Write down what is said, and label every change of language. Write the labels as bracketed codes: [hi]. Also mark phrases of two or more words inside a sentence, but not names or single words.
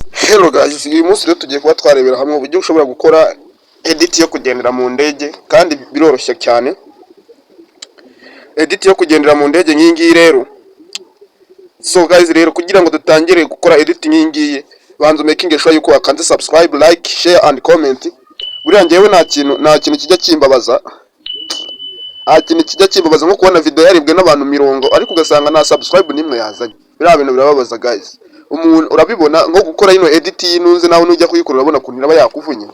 [en] Hello guys, [rw] uyu munsi rero tugiye kuba twarebera hamwe uburyo ushobora gukora edit yo kugendera mu ndege kandi biroroshye cyane. Edit yo kugendera mu ndege nk'ingiyi rero. [en] So guys [rw] rero kugira ngo dutangire gukora edit nk'ingiyi banza [en] making sure [rw] yuko wakanze subscribe, [en] like, share and comment. [rw] Buriya njyewe nta kintu kijya kimbabaza. Kintu kijya kimbabaza nko kubona video yaribwe n'abantu 100 ariko ugasanga nta subscribe nimwe yazanye. Biriya bintu birababaza guys. Umuntu urabibona nko gukora ino edit y'inunze nawe nujya kuyikora urabona kuntu iraba yakuvunye.